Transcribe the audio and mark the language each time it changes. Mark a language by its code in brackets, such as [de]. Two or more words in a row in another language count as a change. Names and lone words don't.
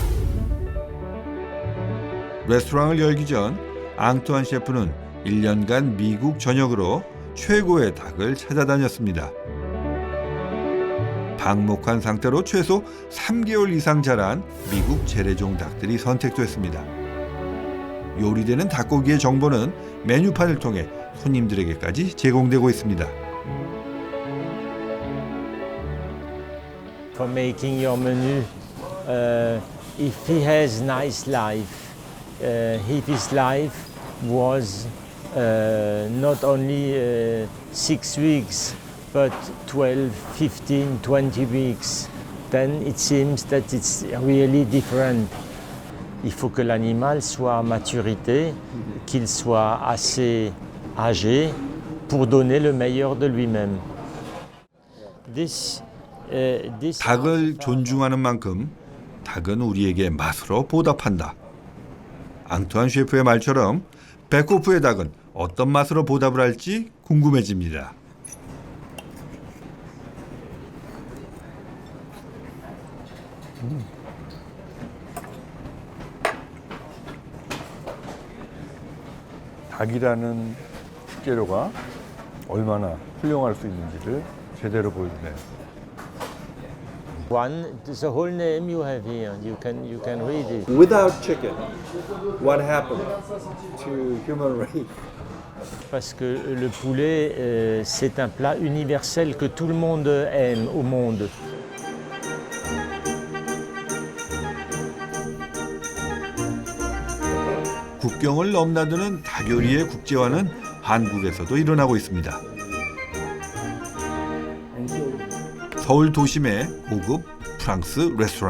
[ko] 레스토랑을 열기 전 앙투안 셰프는 1년간 미국 전역으로 최고의 닭을 찾아다녔습니다. 방목한 상태로 최소 3개월 이상 자란 미국 재래종 닭들이 선택됐습니다. 요리되는 닭고기의 정보는 메뉴판을 통해 손님들에게까지 제공되고 있습니다. [en] For making your menu, if he has nice life, if his life was not only 6 weeks, but 12, 15, 20 weeks, then it seems that it's really different. [fr] Il faut que l'animal soit à maturité, qu'il soit assez âgé pour donner le meilleur de lui-même. [ko] 닭을 존중하는 만큼 닭은 우리에게 맛으로 보답한다. 앙투안 셰프의 말처럼 배코프의 닭은 어떤 맛으로 보답을 할지 궁금해집니다. 닭이라는 식재료가 얼마나 훌륭할 수 있는지를 제대로 보여주네요. [en] The whole name you have here, you can read it. Without chicken, what happened to human race? [fr] Parce que le poulet, c'est un plat universel que tout le monde aime au monde. [ko] 국경을 넘나드는 닭요리의 국제화는 한국에서도 일어나고 있습니다. 서울 도심의 고급 프랑스 레스토랑.